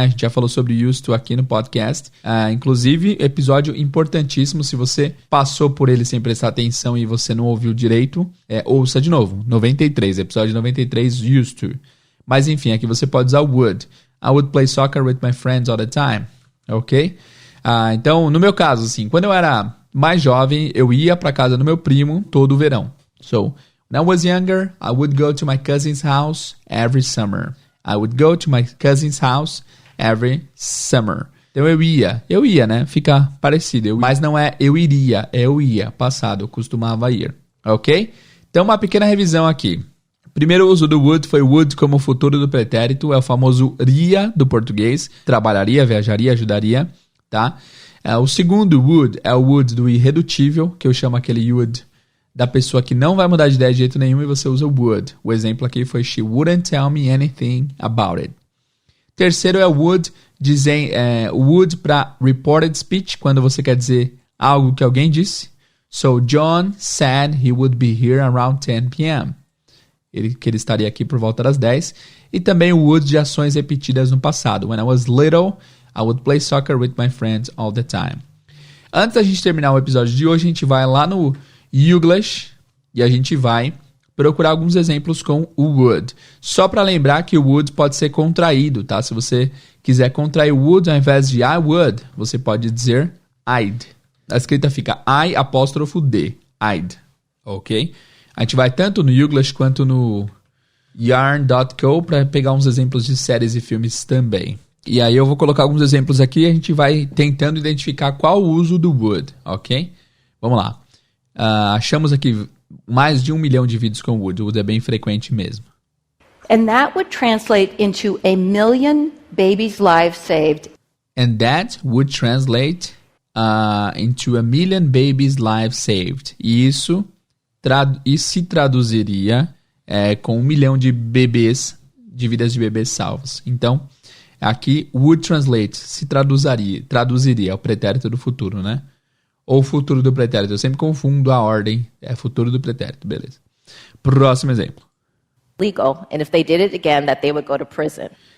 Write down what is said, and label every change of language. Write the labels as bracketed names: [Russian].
[Portuguese] A gente já falou sobre used to aqui no podcast. Inclusive, episódio importantíssimo, se você passou por ele sem prestar atenção e você não ouviu direito, ouça de novo, 93, episódio 93, used to. Mas enfim, aqui você pode usar o would. [English] I would play soccer with my friends all the time, ok? [Portuguese] Então, no meu caso, assim, quando eu era mais jovem, eu ia para casa do meu primo todo o verão. [English] So, when I was younger, I would go to my cousin's house every summer. I would go to my cousin's house every summer. [Portuguese] Então, eu ia, né? Fica parecido. Mas não é eu iria, é eu ia, passado, eu costumava ir, ok? Então, uma pequena revisão aqui. Primeiro uso do would foi would como futuro do pretérito, é o famoso ria do português, trabalharia, viajaria, ajudaria, tá? O segundo would é o would do irredutível, que eu chamo aquele would da pessoa que não vai mudar de ideia de jeito nenhum e você usa o would. O exemplo aqui foi [English] she wouldn't tell me anything about it. [Portuguese] Terceiro é o would, would para reported speech, quando você quer dizer algo que alguém disse. [English] So, John said he would be here around 10 p.m. [Portuguese] Que ele estaria aqui por volta das 10. E também o would de ações repetidas no passado. [English] When I was little, I would play soccer with my friends all the time. [Portuguese] Antes da gente terminar o episódio de hoje, a gente vai lá no Youglish e a gente vai procurar alguns exemplos com o would. Só para lembrar que o would pode ser contraído, tá? Se você quiser contrair o would ao invés de I would, você pode dizer I'd. A escrita fica I''D. I'd. Ok? A gente vai tanto no Youglish quanto no yarn.co para pegar uns exemplos de séries e filmes também. E aí eu vou colocar alguns exemplos aqui e a gente vai tentando identificar qual o uso do would, ok? Vamos lá. Achamos aqui mais de 1 milhão de vídeos com would. O would é bem frequente mesmo. [English] And that would translate into 1 million babies' lives saved. And that would translate into 1 million babies' lives saved. [Portuguese] E isso se traduziria com 1 milhão de bebês, de vidas de bebês salvos. Então, aqui, would translate, se traduziria ao pretérito do futuro, né? Ou futuro do pretérito. Eu sempre confundo a ordem. É futuro do pretérito, beleza. Próximo exemplo. [English] Legal, and if they did it again, that they would go to prison.